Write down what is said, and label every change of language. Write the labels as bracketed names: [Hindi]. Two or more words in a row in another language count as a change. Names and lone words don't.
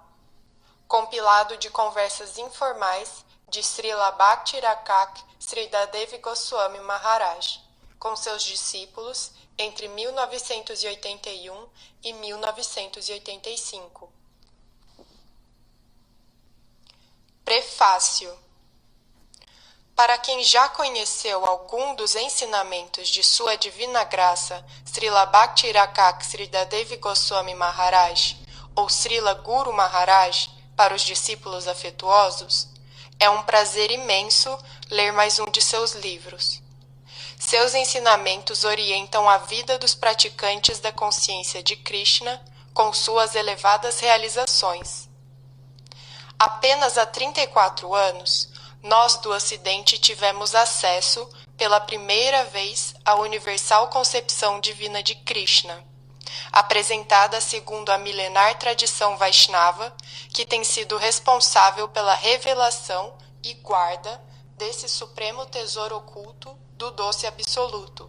[Portuguese] Compilado de conversas informais de Srila Bhakti-Rakak Sridhar Goswami Maharaj, com seus discípulos entre 1981 e 1985. Prefácio. Para quem já conheceu algum dos ensinamentos de Sua Divina Graça, Srila Bhakti-Rakak Sridhar Goswami Maharaj, ou Srila Guru Maharaj, para os discípulos afetuosos, é um prazer imenso ler mais um de seus livros. Seus ensinamentos orientam a vida dos praticantes da consciência de Krishna com suas elevadas realizações. Apenas há 34 anos, nós do Ocidente tivemos acesso, pela primeira vez, à universal concepção divina de Krishna, apresentada segundo a milenar tradição Vaishnava, que tem sido responsável pela revelação e guarda desse supremo tesouro oculto do doce absoluto.